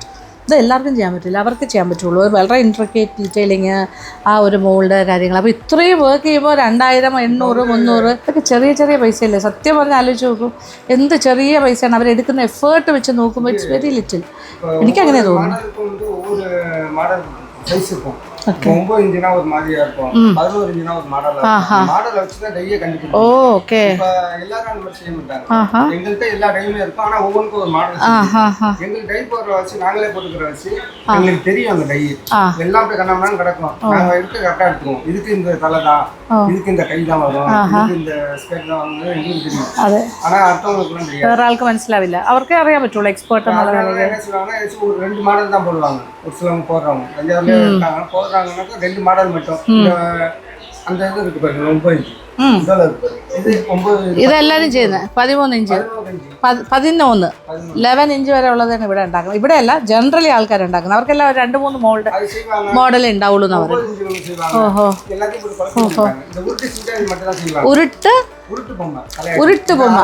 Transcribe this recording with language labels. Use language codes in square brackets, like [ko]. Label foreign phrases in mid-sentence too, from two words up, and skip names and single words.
[ml] ഇത് എല്ലാവർക്കും ചെയ്യാൻ പറ്റില്ല, അവർക്ക് ചെയ്യാൻ പറ്റുള്ളൂ. വളരെ [en] intricate detailing, [ml] ആ ഒരു മോൾഡ് കാര്യങ്ങൾ. അപ്പോൾ ഇത്രയും വർക്ക് ചെയ്യുമ്പോൾ 2000, 800, 300 ഇതൊക്കെ ചെറിയ ചെറിയ പൈസയല്ലേ. സത്യം പറഞ്ഞാൽ ആലോചിച്ച് നോക്കൂ, എന്ത് ചെറിയ പൈസയാണ് അവരെടുക്കുന്ന എഫേർട്ട് വെച്ച് നോക്കുമ്പോൾ. [en] It's very little. [ml] എനിക്കങ്ങനെ തോന്നുന്നു. [ta] 9 இன்ச்சுனா ஒரு மாதிரியா இருக்கும், 11 இன்ச்சுனா ஒரு மாடலா இருக்கும். மாடலை வச்சு தான் டையை கண்டுபிடிக்கும். ஓகே. இப்போ எல்லாரும் அந்த மாதிரி செய்ய மாட்டாங்க. எங்கள்கிட்ட எல்லா டையுமே இருக்கும், ஆனால் ஒவ்வொன்றுக்கும் ஒரு மாடல். எங்களுக்கு டை போடுற வச்சு நாங்களே போட்டுக்கிற வச்சு எங்களுக்கு தெரியும் அந்த டை எல்லாம் அப்படியே கண்ணாமலாம் கிடக்கும். நாங்கள் எடுத்து கரெக்டாக எடுத்துக்குவோம். இதுக்கு இந்த தலை தான், இதுக்கு இந்த கை தான் வரும், இதுக்கு இந்த ஸ்கேட் தான் வந்து எங்களுக்கு தெரியும். ஆனால் அடுத்தவங்களுக்குலாம் தெரியாது, வேற ஆளுக்கு മനസ്സിലാവില്ല. [ml] അവർക്ക് അറിയാൻ പറ്റുള്ളൂ എക്സ്പേർട്ട് എന്നുള്ള നിലയിൽ. [ta] என்ன சொல்லுவாங்கன்னா ஒரு 2 மாடல் தான் போடுவாங்க. ஒரு சிலவங்க போடுறவங்க தஞ்சாவூர்லேயே இருக்காங்க, போடுறாங்கன்னாக்கா 2 மாடல் மட்டும். அந்த இது இருக்கு பாருங்க, 9 இன்ச்சு இதெல்லாம் இருக்கு பாருங்க. இது 9 [ml] ഇതെല്ലാവരും ചെയ്യുന്നത് 13 ഇഞ്ച് 11 11 ഇഞ്ച് വരെ ഉള്ളതാണ് ഇവിടെ ഉണ്ടാക്കുന്നത്. ഇവിടെ അല്ല, ജനറലി ആൾക്കാർ ഉണ്ടാക്കുന്നത്. അവർക്കെല്ലാം 2-3 മോഡൽ ഉണ്ടാവുള്ളൂ എന്ന് പറയും. ഓഹോ, ഉരുട്ട് ബൊമ്മ.